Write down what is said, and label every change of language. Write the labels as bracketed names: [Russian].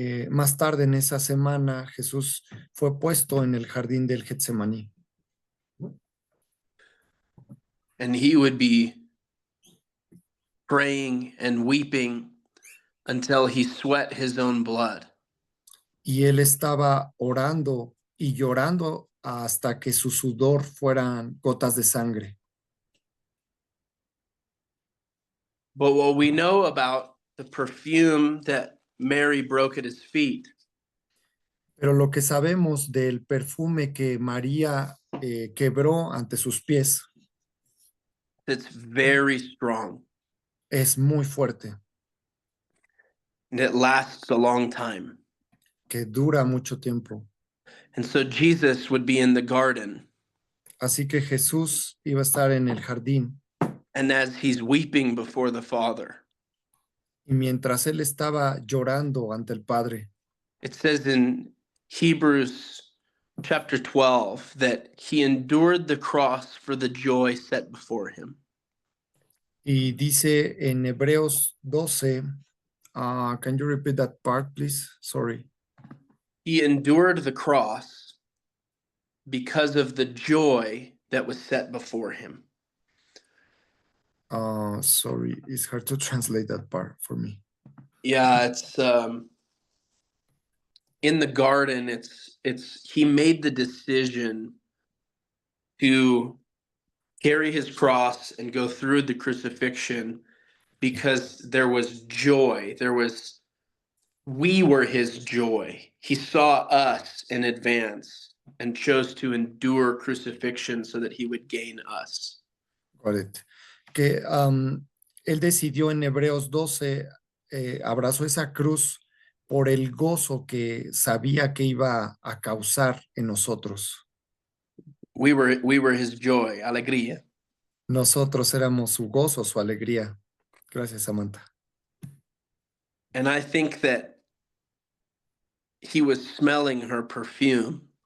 [Spanish] más tarde en esa semana, Jesús fue puesto en el jardín del Getsemaní. [English] And he would be praying and weeping until he sweat his own blood. [Spanish] Y él estaba orando y llorando hasta que su sudor fueran gotas de sangre. [English] But what we know about the perfume that Mary broke at his feet [Spanish] Pero lo que sabemos del perfume que María quebró ante sus pies [English] it's very strong [Spanish] es muy fuerte, [English] and it lasts a long time. [Spanish] que dura mucho tiempo. [English] And so Jesus would be in the garden, [Spanish] Así que Jesús iba a estar en el jardín [English] and as he's weeping before the Father, [Spanish] y mientras él estaba llorando ante el Padre, [English] it says in Hebrews chapter 12 that he endured the cross for the joy set before him. [Spanish] y dice en Hebreos 12, [English] can you repeat that part, please? Sorry. He endured the cross because of the joy that was set before him. Sorry, it's hard to translate that part for me. Yeah, it's in the garden, it's he made the decision to carry his cross and go through the crucifixion because there was joy. We were his joy. He saw us in advance and chose to endure crucifixion so that he would gain us. Got it. [Spanish] Que él decidió en Hebreos 12, abrazó esa cruz por el gozo que sabía que iba a causar en nosotros. [English] We were his joy, alegría. [Spanish] Nosotros éramos su gozo, su alegría. Gracias, Samantha. [English] And I think that he was smelling her perfume